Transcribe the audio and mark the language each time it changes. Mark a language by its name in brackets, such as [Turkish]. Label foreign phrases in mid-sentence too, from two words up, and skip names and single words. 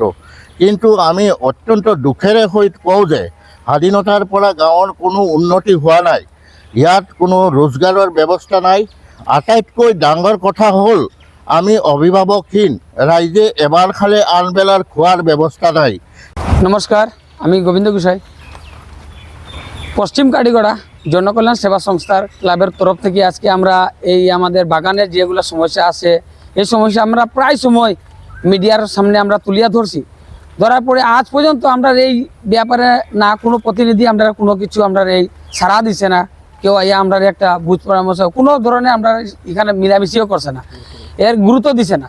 [Assamese] কিন্তু আমি অত্যন্ত দুখেৰে সহিত কওঁ যে স্বাধীনতাৰ পৰা গাঁৱৰ কোনো উন্নতি হোৱা নাই। ইয়াত কোনো ৰোজগাৰৰ ব্যৱস্থা নাই। আটাইতকৈ ডাঙৰ কথা হ'ল আমি অভিভাৱকহীন। ৰাইজে এবাৰ খালে আনবেলাৰ খোৱাৰ ব্যৱস্থা নাই। [Bangla] নমস্কার, আমি গোবিন্দ গোসাই। পশ্চিম কাটিগড়া জনকল্যাণ সেবা সংস্থার ক্লাবের তরফ থেকে আজকে আমরা এই আমাদের বাগানের যেগুলো সমস্যা আছে, এই সমস্যা আমরা প্রায় সময় মিডিয়ার সামনে আমরা তুলিয়া ধরছি। ধরার পরে আজ পর্যন্ত আমরা এই ব্যাপারে না কোনো প্রতিনিধি আমরা কোনো কিছু আমরা এই সাড়া দিছে না, কেউ আমরা একটা বুঝ পরামর্শ কোনো ধরনের আমরা এখানে মিলামিশিও করছে না, এর গুরুত্ব দিছে না।